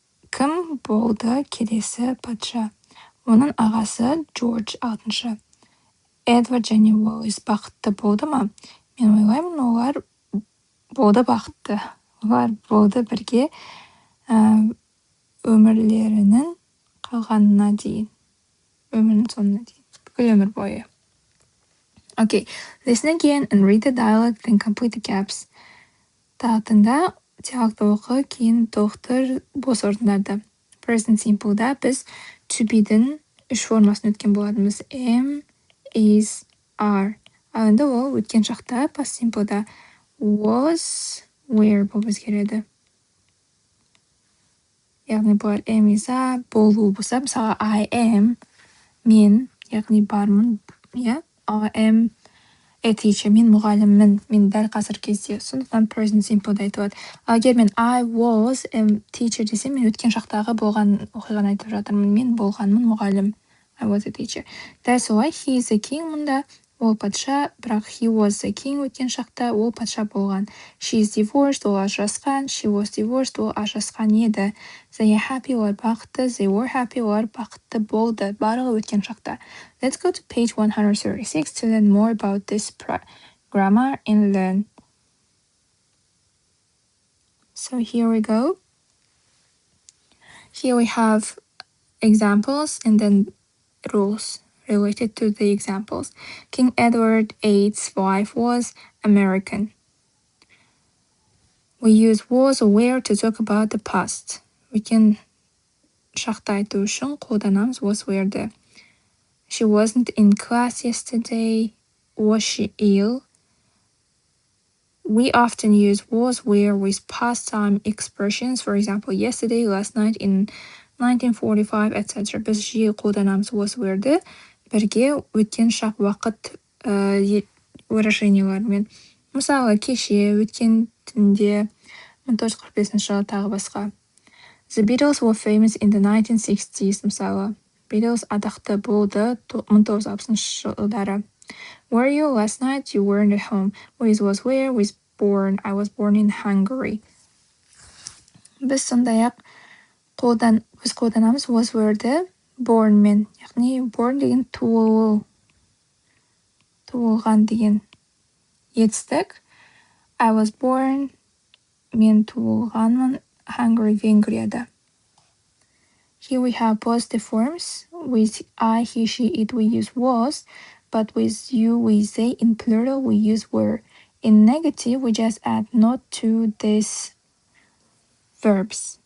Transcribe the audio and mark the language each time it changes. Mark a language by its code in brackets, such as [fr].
[kk] Кім болды келесі патша? Оның ағасы Джордж алтыншы. Эдвард және Уоллес бақытты болды ма? Мен ойлаймын, олар болды бақытты. Олар болды бірге өмірлерінің қалғанына дейін. Өмірінің соңына дейін. Бүкіл өмір бойы. [en] Okay, listen again and read the dialogue, then complete the gaps. [kk] Тағытында диалогты оқы, кейін толықтыр бос орындарды. Present simple'да біз to be'дің үш формасын өткен болатынбыз. [en] Am, is, are. [kk] Ал енді ол өткен шақта past simple'да was, were болып өзгереді. Яғни бұлар am, is, are болу болса, мысалы I am, мен, яғни бармын, [en] I am a teacher, [kk] мен мұғаліммін, мен дәл қазір кезде. Сондықтан present simple'да айтылады. Егер мен [en] I was a teacher [kk] десем, мен өткен шақтағы болған оқиғаны айтып жатырмын. Мен болғанмын мұғалім. [en] I was a teacher. [kk] Дәл солай, [en] he is a king [kk] мұнда. Ол патша, бірақ [en] he was a king [kk] өткен шақта, ол патша болған. [en] She is divorced, [kk] ол ажырасқан. [en] She was divorced, [kk] ол ажырасқан еді. [en] They are happy, [kk] олар бақытты. [en] They were happy, [kk] олар бақытты болды. Барлығы өткен шақта. [en] Let's go to page 136 to learn more about this grammar and learn. So here we go. Here we have examples and then rules related to the examples. King Edward VIII's wife was American. We use was or were to talk about the past. We can [kk] шақта айту үшін қолданамыз was were'ді. [en] She wasn't in class yesterday. Was she ill? We often use was were with past time expressions. For example, yesterday, last night, in 1945, etc. [kk] Біз жиі қолданамыз was were'ді бірге өткен шақ уақыт выражениялармен. Мысалы, кеше, өткен түнде, 1945 жылы тағы басқа. [en] The Beatles were famous in the 1960s. [kk] Мысалы, Beatles атақты болды 1960 жылдары. [en] Were you last night? You weren't at home. With was where? Was born. I was born in Hungary. [kk] Біз сондай-ақ біз қолданамыз was were'ді born мен. Яғни born деген туылған деген етістік. [en] I was born, [kk] мен туылғанмын [en] Hungary, Венгрияда. Here we have positive forms. With I, he, she, it we use was, but with you, we they in plural we use were. In negative, we just add not to these verbs.